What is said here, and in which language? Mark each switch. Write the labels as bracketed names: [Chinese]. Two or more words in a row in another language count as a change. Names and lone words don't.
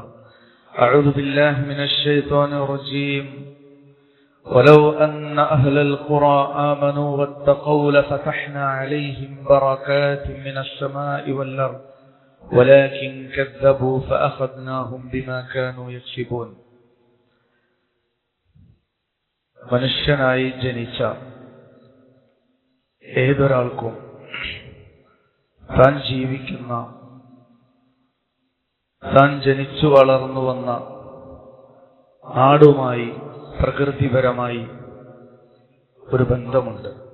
[Arabic] أعوذ بالله من الشيطان الرجيم. ولو أن أهل القرى آمنوا واتقوا لفتحنا عليهم بركات من السماء والأرض ولكن كذبوا فأخذناهم بما كانوا يكسبون. [Malayalam] മനുഷ്യനായി ജനിച്ച ഏതൊരാൾക്കും താൻ ജീവിക്കുന്ന, താൻ ജനിച്ചു വളർന്നു വന്ന നാടുമായി പ്രകൃതിപരമായി ഒരു ബന്ധമുണ്ട്.